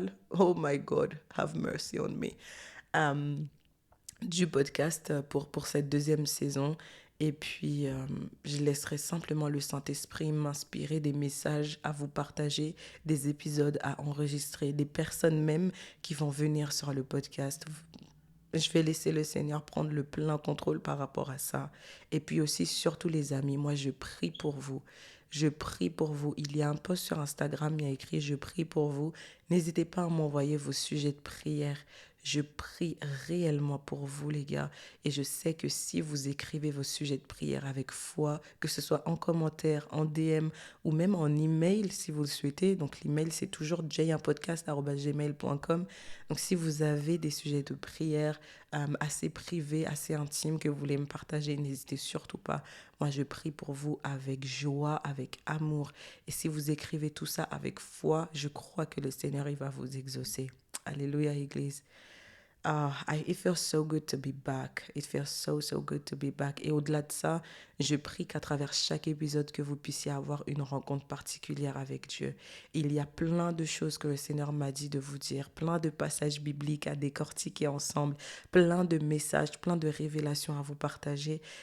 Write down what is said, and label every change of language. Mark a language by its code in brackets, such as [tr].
[en] Oh my God, have mercy on me. [fr] Euh, du podcast pour cette deuxième saison. Et puis, je laisserai simplement le Saint-Esprit m'inspirer des messages à vous partager, des épisodes à enregistrer, des personnes même qui vont venir sur le podcast. Je vais laisser le Seigneur prendre le plein contrôle par rapport à ça. Et puis aussi, surtout les amis, moi je prie pour vous. Je prie pour vous. Il y a un post sur Instagram, il y a écrit «Je prie pour vous». N'hésitez pas à m'envoyer vos sujets de prière. Je prie réellement pour vous, les gars. Et je sais que si vous écrivez vos sujets de prière avec foi, que ce soit en commentaire, en DM ou même en email si vous le souhaitez. Donc l'email, c'est toujours jayunpodcast@gmail.com. Donc si vous avez des sujets de prière assez privés, assez intimes que vous voulez me partager, n'hésitez surtout pas. Moi, je prie pour vous avec joie, avec amour. Et si vous écrivez tout ça avec foi, je crois que le Seigneur, il va vous exaucer. Alléluia, Église. [en] It feels so good to be back. It feels so, so good to be back. [fr] Et au-delà de ça, je prie qu'à travers chaque épisode, que vous puissiez avoir une rencontre particulière avec Dieu. Il y a plein de choses que le Seigneur m'a dit de vous dire, plein de passages bibliques à décortiquer ensemble, plein de messages, plein de révélations à vous partager.